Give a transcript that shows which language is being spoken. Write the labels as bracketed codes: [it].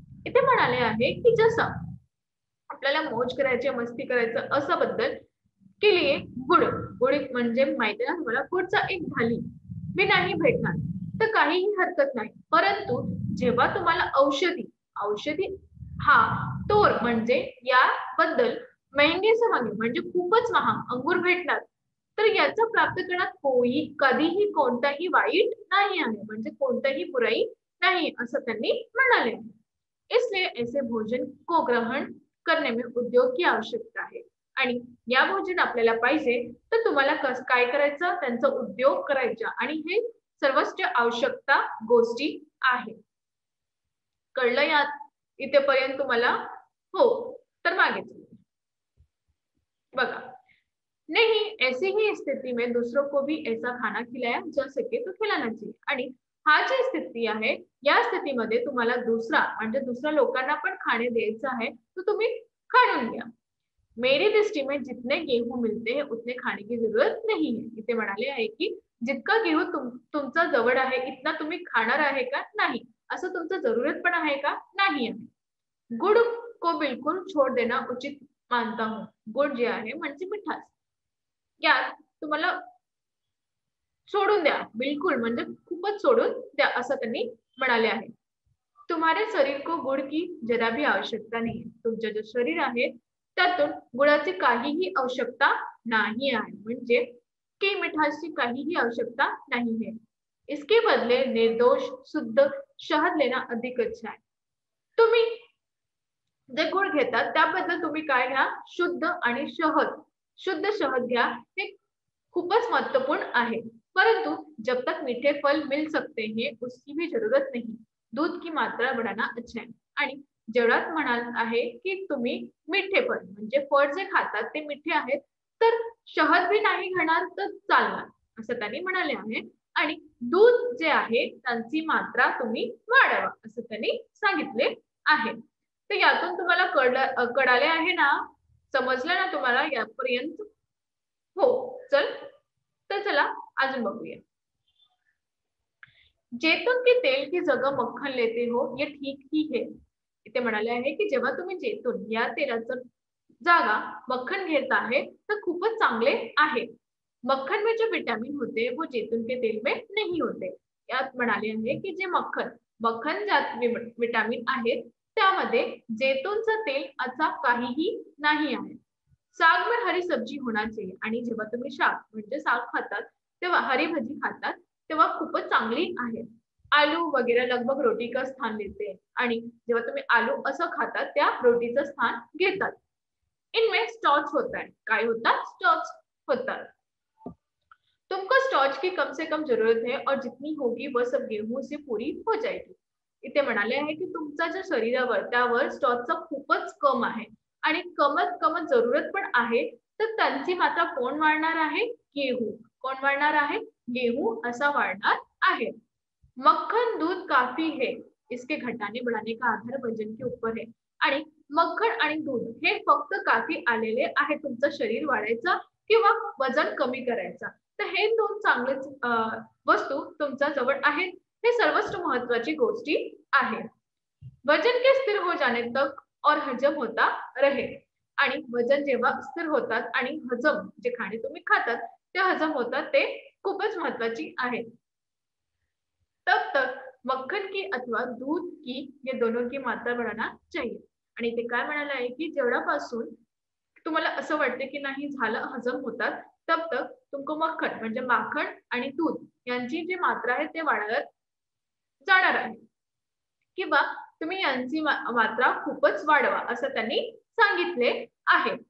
[mr] इथे म्हणाले आहे की जसं आपल्याला मौज करायची, मस्ती करायचं असं बद्दल के लिए गुड म्हणजे माहिती आहे ना तुम्हाला, गुडचा एक ढाली मी नाही भेटणार तर काहीही हरकत नाही, परंतु जेव्हा तुम्हाला औषधी हा तोर म्हणजे याबद्दल [hi] महंगे से महंगे [mr] म्हणजे खूपच महाग अंगूर भेटणार तर याचा प्राप्त करण्यात कधीही कोणताही वाईट नाही आहे, म्हणजे कोणताही बुराई नाही असं त्यांनी म्हणाले. [hi] इसलिए ऐसे भोजन को ग्रहण करने में उद्योग की आवश्यकता है. [mr] आणि या भोजन आपल्याला पाहिजे तर तुम्हाला काय करायचं? त्यांचा उद्योग करायचा आणि हे सर्वच आवश्यकता गोष्टी आहे. कळलं यात इथेपर्यंत तुम्हाला? हो, तर मागे बघा, [hi] नहीं ऐसी ही स्थिति में दूसरों को भी ऐसा खाना खिलाया जा सके तो खिलाना चाहिए. [mr] आणि हा जी स्थिती आहे या स्थितीमध्ये तुम्हाला दुसऱ्या लोकांना पण खाणे द्यायचं आहे तर तुम्ही खाणून घ्या. [hi] मेरी दृष्टि में जितने गेहूं मिलते हैं उतने खाने की जरूरत नहीं है. [mr] इथे म्हणाले आहे की जितका गेहूं तुमचा जवळ आहे इतना तुम्ही खाणार आहे का? नाही. असं तुमचं जरूरत पण आहे का? नाही आहे. [hi] गुड़ को बिल्कुल छोड़ देना उचित मानता हूँ. [mr] गुड़ जे आहे म्हणजे मिठास. यात तुम्हाला सोडून द्या, बिलकुल म्हणजे खूपच सोडून द्या असं त्यांनी म्हणाले आहे. [hi] तुम्हारे शरीर को गुड़ की जरा भी आवश्यकता नहीं है. [mr] तुमचं जे शरीर आहे त्यातून गुळाची काहीही आवश्यकता नाही आहे. म्हणजे की मिठासची काहीही आवश्यकता [hi] नहीं है. इसके बदले निर्दोष शुद्ध शहद लेना अधिक अच्छा है. [mr] तुम्ही जे गुळ घेतात त्याबद्दल तुम्ही काय घ्या, शुद्ध आणि शहद, शुद्ध शहद घ्या. हे खूपच महत्वपूर्ण आहे. [hi] परंतु जब तक मीठे फल मिल सकते हैं उसकी भी जरूरत नहीं. दूध की मात्रा बढ़ाना अच्छा है. [mr] आणि जेवढाच म्हणाल आहे की तुम्ही मिठे फळ म्हणजे फळ जे खातात ते मिठे आहेत तर शहद बी नाही घेणार तर चालणार असं त्यांनी म्हणाले आहे. आणि दूध जे आहे त्यांची मात्रा तुम्ही वाढवा असं त्यांनी सांगितले आहे. तर यातून तुम्हाला कळाले आहे ना, समजलं ना तुम्हाला यापर्यंत? हो. चल तर चला अजून बघूया. [hi] जैतून के तेल की जगह मक्खन लेते हो ये ठीक ही है. [mr] इथे म्हणाले आहे की जेव्हा तुम्ही जैतून या तेलाचं जागा मक्खन घेत आहे तर खूपच चांगले आहे. [hi] मक्खन में जो विटामिन होते वो जैतून के तेल में नहीं होते. [mr] यात म्हणाले आहे की जे मक्खन मक्खन ज्यात विटामिन आहेत त्यामध्ये जैतूनचं तेल असा काहीही नाही आहे. [hi] साग में हरी सब्जी होना चाहिए. [mr] आणि जेव्हा तुम्ही शाक म्हणजे साग खातात तेव्हा हरी भाजी खातात तेव्हा खूपच चांगली आहे. [hi] आलू वगैरे लगभग रोटी का स्थान लेते हैं. [mr] आणि जेव्हा तुम्ही आलू असं खातात त्या रोटीचं स्थान घेतात. [hi] इनमें स्टार्च होता है. [mr] काय होता? [hi] स्टार्च होता. तुमको स्टार्च की कम से कम जरूरत है और जितनी होगी वह सब गेहूं से पूरी हो जाएगी. [mr] इथे म्हणाले आहे की तुमच्या ज्या शरीरावर त्यावर स्टार्चचा खूपच कम आहे आणि कमत कमत जरूरत पण आहे तर त्यांची मात्रा कोण वाढणार आहे? गेहूं. कोण वाढणार आहे? गेहूं असा वाढणार आहे. [hi] मक्खन दूध काफी है. इसके घटाने बढ़ाने का आधार वजन के ऊपर है. [mr] आणि मक्खन आणि दूध हे फक्त काफी आलेले आहे तुमचं शरीर वाढायचं किंवा वजन कमी करायचा. तर हे दोन चांगलेच वस्तू तुमच्या जवळ आहेत. हे सर्वोच्च महत्वाची गोष्टी आहे. [hi] वजन के स्थिर हो जाने तक और हजम होता रहे. [mr] आणि वजन जेव्हा स्थिर होतात आणि हजम जे खाणे तुम्ही खातात ते हजम होतात ते खूपच महत्वाची आहे. [hi] तब तक मक्खन की अथवा दूध की ये दोनों की मात्रा बढ़ाना चाहिए. [mr] आणि ते काय म्हणाले आहे की जेवढ्यापासून तुम्हाला असं वाटते की नाही झालं हजम होतात [hi] तब तक तुमको मक्खन [mr] म्हणजे माखन आणि दूध यांची जी मात्रा आहे ते वाढत जाणार आहे किंवा तुम्ही यांची मात्रा खूपच वाढवा असं त्यांनी सांगितले आहे.